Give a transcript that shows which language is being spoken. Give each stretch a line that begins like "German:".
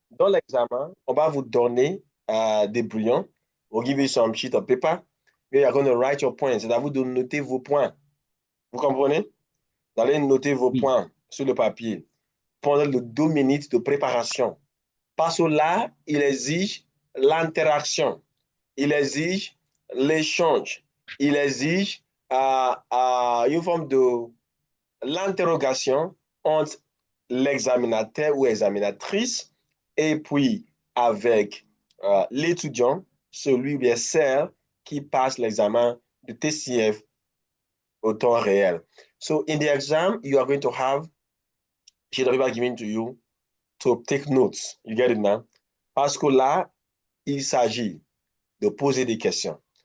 French: Dans l'examen, on va vous donner des brouillons.
English: We'll give you some sheet of paper. You're going to write your points.
French: C'est à vous de noter vos points. Vous comprenez? Vous allez noter vos Oui. points sur le papier pendant les 2 minutes de préparation. Parce que là, il exige l'interaction, il exige l'échange, il exige une forme de l'interrogation entre l'examinateur ou examinatrice et puis avec l'étudiant, celui ou celle qui passe l'examen de TCF au temps réel.
English: So in the exam, you are going to have sheet of paper given to you to take notes. You get it now?
French: Parce que là, il s'agit de poser des questions.